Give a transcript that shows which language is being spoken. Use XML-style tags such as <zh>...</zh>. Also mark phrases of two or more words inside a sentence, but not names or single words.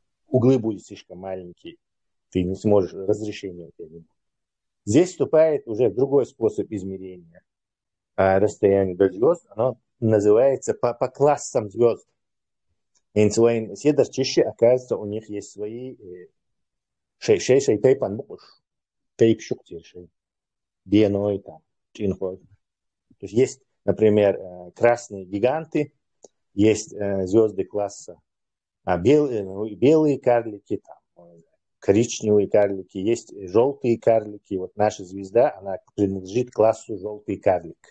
<ru>Углы будут слишком маленькие. Ты не сможешь, разрешения у тебя не будет. Здесь вступает уже другой способ измерения расстояния до звезд. Оно называется по классам звезд. И</ru> <ce>седер чище,</ce> <ru>оказывается, у них есть свои</ru> <ce>шей тайпан букуш. Тайп шуктиршей. Биеной там. Чинхой.</ce> <ru>То есть есть, например, красные гиганты, есть звезды класса белые карлики, там, коричневые карлики, есть желтые карлики. Вот наша звезда, она принадлежит классу желтый карлик.</ru>